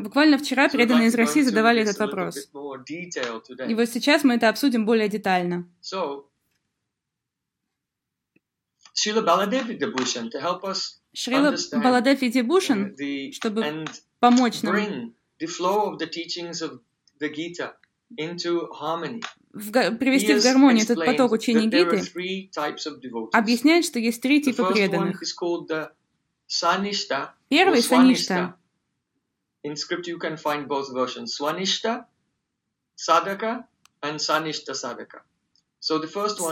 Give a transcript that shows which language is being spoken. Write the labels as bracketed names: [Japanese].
[Russian] Буквально вчера преданные из России задавали этот вопрос. И вот сейчас мы это обсудим более детально. [English] Шрила Баладева Дебушан, to help us [Russian] Шрила Баладев Видибушан, чтобы помочь нам [English] the flow of the teachings of the Gita into harmony. [Russian] Привести в гармонию этот поток учения Гиты, объясняет, что есть три типа преданных. Первый – саништа. [English] In script you can find both versions. Сваништа, садака, and саништа садака. So the first one,